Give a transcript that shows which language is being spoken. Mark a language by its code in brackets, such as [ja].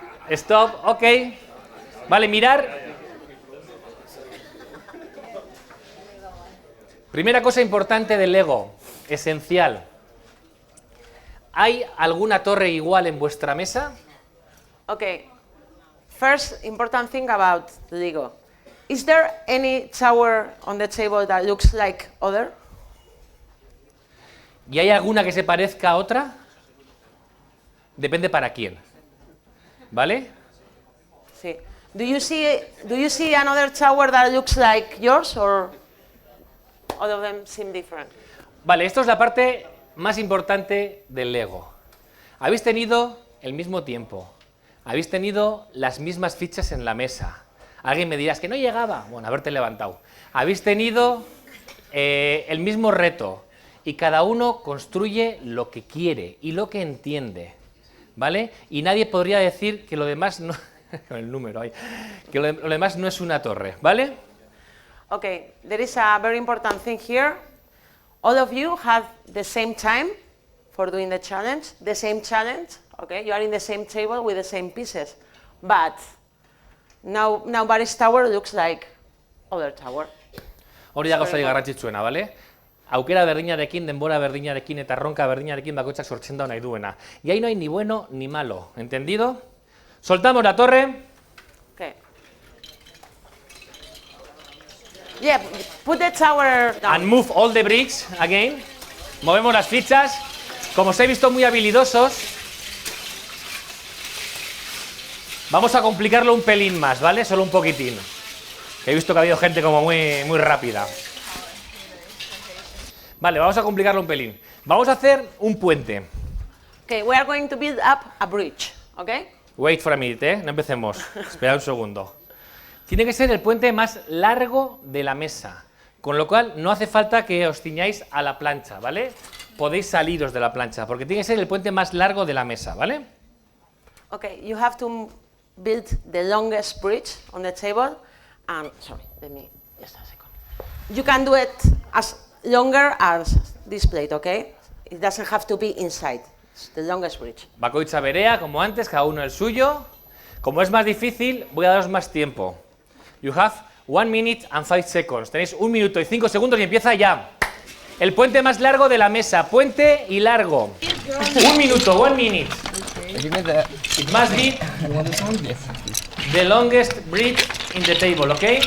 [es] Stop. Ok. Vale, mirar. Primera cosa importante del Lego. Esencial. ¿Hay alguna torre igual en vuestra mesa? [en] Okay. First important thing about Lego. Is there any tower on the table that looks like other? [es] ¿Y hay alguna que se parezca a otra? Depende para quién. ¿Vale? Sí. [en] Do you see another tower that looks like yours, or all of them seem different? [es] Vale, esto es la parte más importante del Lego. Habéis tenido el mismo tiempo. Habéis tenido las mismas fichas en la mesa. Alguien me dirá, es que no llegaba. Bueno, haberte levantado. Habéis tenido el mismo reto. Y cada uno construye lo que quiere y lo que entiende. ¿Vale? Y nadie podría decir que lo demás no... con el número ahí. Que lo demás no es una torre. ¿Vale? [en] Okay, there is a very important thing here. All of you have the same time for doing the challenge, okay? You are in the same table with the same pieces, but nobody's tower looks like other tower. [eu] Hori da gauza garrantzitsuena, bale? Aukera berdinarekin, denbora berdinarekin eta erronka berdinarekin bakoitzak sortzen da nahi duena. [es] Y ahí no hay ni bueno ni malo, ¿entendido? Soltamos la torre. [en] Okay. Yeah, put the tower down. And move all the bricks again. [es] Movemos las fichas. Como os he visto muy habilidosos, vamos a complicarlo un pelín más, ¿vale? Solo un poquitín. He visto que ha habido gente como muy rápida. Vale, vamos a complicarlo un pelín. Vamos a hacer un puente. [en] Okay, we are going to build up a bridge, okay? Wait for a minute, [es] ¿eh? No empecemos. Espera un segundo. Tiene que ser el puente más largo de la mesa, con lo cual no hace falta que os ciñáis a la plancha, ¿vale? Podéis saliros de la plancha, porque tiene que ser el puente más largo de la mesa, ¿vale? [en] Okay, you have to build the longest bridge on the table, and sorry, let me just a second. You can do it as longer as this plate, okay? It doesn't have to be inside. It's the longest bridge. [eu] Bakoitza berea, [es] como antes, cada uno el suyo. Como es más difícil, voy a daros más tiempo. [en] You have 1 minute and 5 seconds. [es] Tenéis 1 minuto y 5 segundos y empieza ya. El puente más largo de la mesa. Puente y largo. 1 minuto, [en] 1 minute. It must be the longest bridge in the table, ¿ok?